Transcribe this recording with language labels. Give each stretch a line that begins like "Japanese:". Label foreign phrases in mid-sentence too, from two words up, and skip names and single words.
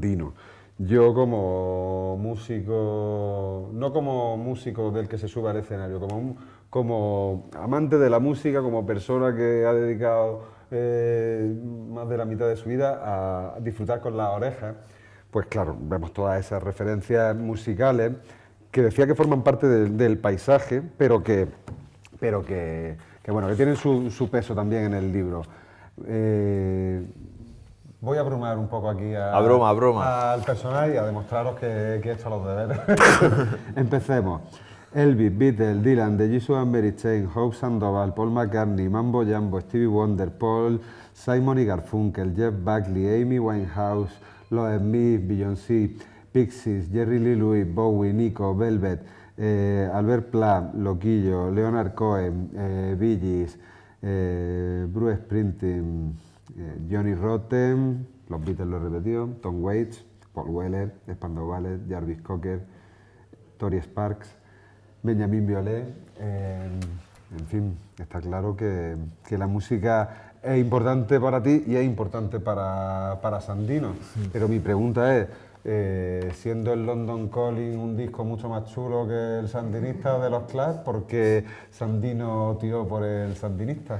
Spanish: Sandino, yo como músico, no como músico del que se sube al escenario, como amante de la música, como persona que ha dedicado más de la mitad de su vida a disfrutar con las orejas, pues claro, vemos todas esas referencias musicales que decía que forman parte del paisaje, pero que bueno, que tienen su peso también en el libro. Voy a abrumar un poco aquí al personal y a demostraros que he hecho los deberes. Empecemos. Elvis, Beatles, Dylan, The Jesus and Mary Chain, Hope Sandoval, Paul McCartney, Mambo Jambo, Stevie Wonder, Paul, Simon y Garfunkel, Jeff Buckley, Amy Winehouse, Los Smiths, Beyoncé, Pixies, Jerry Lee Lewis, Bowie, Nico, Velvet, Albert Plant, Loquillo, Leonard Cohen, Bee Gees, Bruce Springsteen, Johnny Rotten, los Beatles lo he repetido, Tom Waits, Paul Weller, Spandau Ballet, Jarvis Cocker, Tori Sparks, Benjamin Biolay. En fin, está claro que la música es importante para ti y es importante para Sandino. Pero mi pregunta es, siendo el London Calling un disco mucho más chulo que el Sandinista de los Clash, ¿por qué Sandino tiró por el Sandinista?